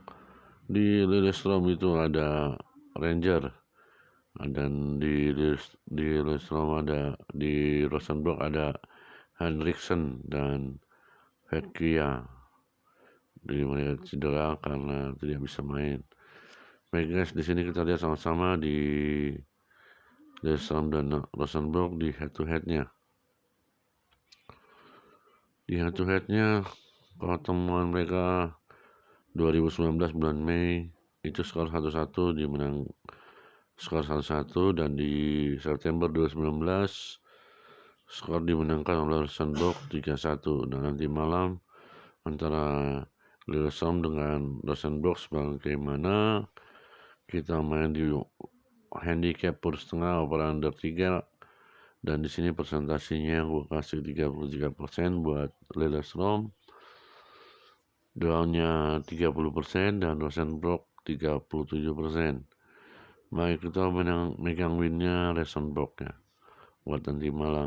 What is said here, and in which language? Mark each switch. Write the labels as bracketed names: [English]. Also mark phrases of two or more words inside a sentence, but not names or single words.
[Indonesian] Di Lillestrøm itu ada Ranger, dan di Lillestrøm ada, di Rosenborg ada Henriksen dan Vecchia. Jadi mereka cedera karena tidak bisa main. Baik guys, di sini kita lihat sama-sama di Lillestrøm dan Rosenborg di [English] head to headnya. [Indonesian] Di [English] head to headnya [Indonesian] pertemuan mereka 2019 bulan Mei itu skor 1-1, dimenang skor 1-1, dan di September 2019 skor dimenangkan oleh Rosenborg 3-1. Dan nanti malam antara Lillestrøm dengan Rosenborg sebagaimana kita main di handicap per setengah [English] over under [Indonesian] 3, dan di sini presentasinya gue kasih 33% buat Lillestrøm, drawnya 30%, dan Rosenborg 37%. Baik, kita megang winnya Rosenborg ya buat nanti malam.